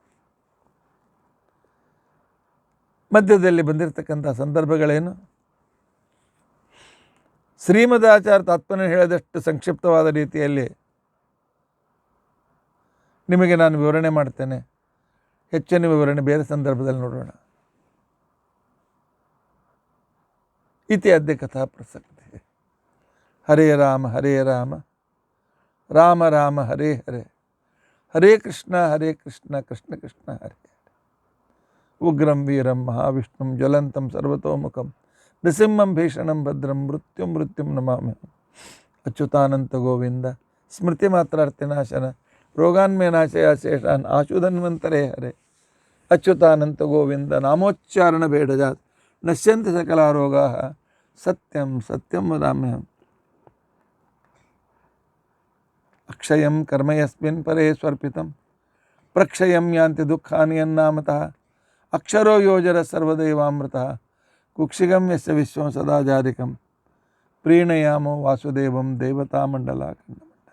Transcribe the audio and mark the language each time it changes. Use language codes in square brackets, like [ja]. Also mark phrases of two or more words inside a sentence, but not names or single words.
[kn] ಮಧ್ಯದಲ್ಲಿ ಬಂದಿರತಕ್ಕಂಥ ಸಂದರ್ಭಗಳೇನು? ಶ್ರೀಮದಾಚಾರ್ಯ ತಾತ್ಪರ್ಯ ಹೇಳಿದಷ್ಟು ಸಂಕ್ಷಿಪ್ತವಾದ ರೀತಿಯಲ್ಲಿ ನಿಮಗೆ ನಾನು ವಿವರಣೆ ಮಾಡ್ತೇನೆ. ಹೆಚ್ಚಿನ ವಿವರಣೆ ಬೇರೆ ಸಂದರ್ಭದಲ್ಲಿ ನೋಡೋಣ. [sa] ಇತಿ ಅದ್ಯ ಕಥಾ ಪ್ರಸಕ್ತಿ. ಹರೇ ರಾಮ ಹರೇ ರಾಮ ರಾಮ ರಾಮ ಹರೇ ಹರೇ, ಹರೇ ಕೃಷ್ಣ ಕೃಷ್ಣ ಕೃಷ್ಣ ಹರೇ ಹರೇ. ಉಗ್ರಂ ವೀರಂ ಮಹಾವಿಷ್ಣುಂ ಜ್ವಲಂತಂ ಸರ್ವತೋಮುಖಂ ನೃಸಿಂಹಂ ಭೀಷಣಂ ಭದ್ರಂ ಮೃತ್ಯುಂ ನಮಾಮಿ. ಅಚ್ಯುತಾನಂತ ಗೋವಿಂದ ಸ್ಮೃತಿ ಮಾತ್ರಾರ್ಥಿನಾಶನ ರೋಗಾನ್ಮೇ ನಾಶಯ ಶೇಷಾನ್ ಆಶುಧನ್ವಂತರೇ ಹರೇ. ಅಚ್ಯುತಾನಂತ ಗೋವಿಂದ ನಾಮೋಚ್ಚಾರಣ ಬೇಡಜಾತ್ ನಶ್ಯಂತಿ ಸಕಲಾ ರೋಗಾ ಸತ್ಯಂ ಸತ್ಯಂ ವದಾಮ್ಯಹಂ. ಅಕ್ಷಯಂ ಕರ್ಮ ಯಸ್ಮಿನ್ ಪರೇ ಸ್ವರ್ಪಿತಂ ಪ್ರಕ್ಷಯಂ ಯಾಂತಿ ದುಃಖಾನಿ ಯನ್ನಾಮತಃ. ಅಕ್ಷರೋ ಯೋಜರ ಸರ್ವದೇವಾಮೃತಃ ಕುಕ್ಷಿಗಂ ಯಸ್ಯ ವಿಶ್ವಂ ಸದಾ ಜಾರಿಕಂ ಪ್ರೀಣಯಾಮೋ ವಾಸುದೇವಂ ದೇವತಾಮಂಡಲ ಖಂಡಮಂಡಲ.